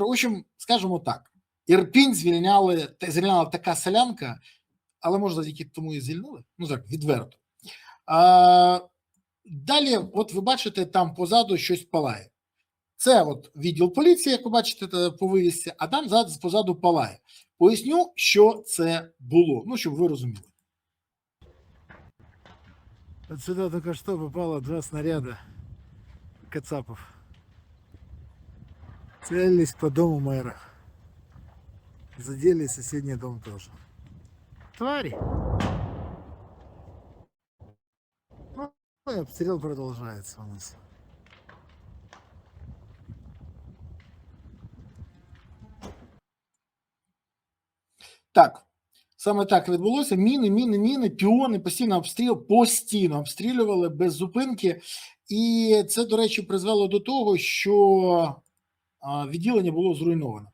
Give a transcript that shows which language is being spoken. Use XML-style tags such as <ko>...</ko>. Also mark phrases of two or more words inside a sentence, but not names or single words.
<ru>В общем,</ru> <uk>скажімо так, Ірпінь звільняла така селянка, але, може, завдяки тому і звільнили? Ну так, відверто. Далі, от ви бачите, там позаду щось палає. Це от відділ поліції, як ви бачите по вивісці, а там позаду палає. Поясню, що це було, ну, щоб ви розуміли.</uk> <ru>Вот сюда только что попало 2 снаряда кацапов. Целились по дому мэра. Задели соседний дом тоже. Твари! Ну и обстрел продолжается у нас.</ru> <uk>Так, саме так відбулося. Міни, піони, постійно обстрілювали без зупинки. І це, до речі, призвело до того, що відділення було зруйновано.</uk>